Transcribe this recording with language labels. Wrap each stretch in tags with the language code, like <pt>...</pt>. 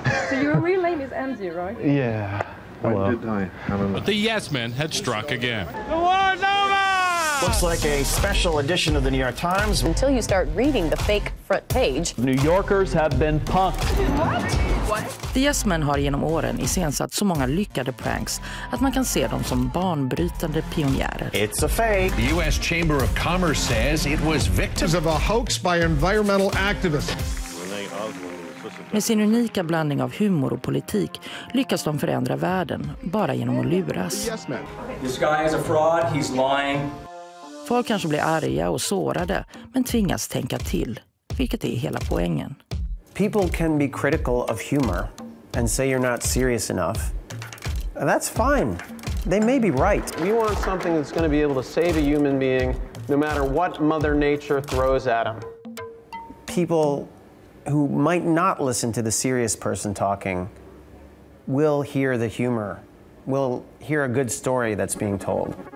<en>So your real name is Angie, right? Yeah. Hello. Did I? But the yes men had struck again. Looks like a special edition of the New York Times. Until you start reading the fake front page. New Yorkers have been punked. What?</en> <sv>The Yes Men har genom åren iscensatt så många lyckade pranks att man kan se dem som banbrytande pionjärer.</sv> <en>It's a fake. The U.S. Chamber of Commerce says it was victims of a hoax by environmental activists.</en> <sv>Med sin unika blandning av humor och politik lyckas de förändra världen bara genom att luras.</sv> <en>This guy is a fraud, he's lying.</en> <sv>Folk kanske blir arga och sårade, men tvingas tänka till, vilket är hela poängen.</sv> <en>People can be critical of humor and say you're not serious enough. That's fine. They may be right. We want something that's going to be able to save a human being no matter what Mother Nature throws at him. People who might not listen to the serious person talking will hear the humor, will hear a good story that's being told.</en>